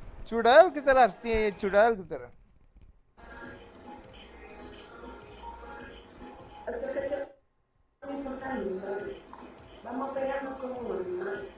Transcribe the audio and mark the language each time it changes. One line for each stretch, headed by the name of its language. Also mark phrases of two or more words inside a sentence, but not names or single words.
Hindi: चुड़ैल की तरह हंसती है ये, चुड़ैल की तरह।
Spanish: Acércate a mí con animal. Vamos a pegarnos como un animal.